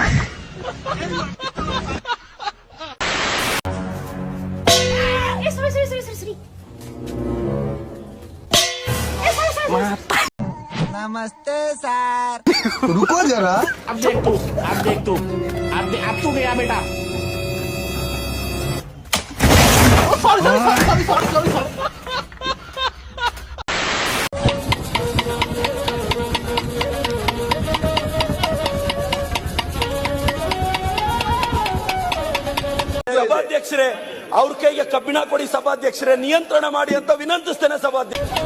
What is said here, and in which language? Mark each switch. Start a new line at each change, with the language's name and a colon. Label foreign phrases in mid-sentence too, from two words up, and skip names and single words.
Kannada: ನಮಸ್ತೆ ಸರ್.
Hindi: रुको जरा. अब देख तू, अब तू गया बेटा.
English: Sorry.
Kannada: ಸಭಾಧ್ಯಕ್ಷರೇ, ಅವ್ರ ಕೈಗೆ ಕಬ್ಬಿಣ ಕೊಡಿ ಸಭಾಧ್ಯಕ್ಷರೇ, ನಿಯಂತ್ರಣ ಮಾಡಿ ಅಂತ ವಿನಂತಿಸ್ತೇನೆ ಸಭಾಧ್ಯಕ್ಷ.